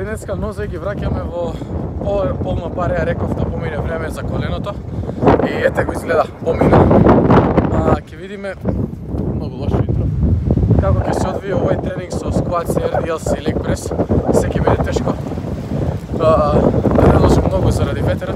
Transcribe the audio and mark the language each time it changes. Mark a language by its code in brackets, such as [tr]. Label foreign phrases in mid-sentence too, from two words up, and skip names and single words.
[mk] Така, нозе ги враќаме во полна пареја, реков да помине време за коленото. И ете го изгледа, помина. Ќе видиме, многу лошо интро, како ќе се одвие овој тренинг со [en] squats, RDLs [mk] и [en] leg press. [mk] Се ќе биде тешко. Да не должам многу заради ветерот.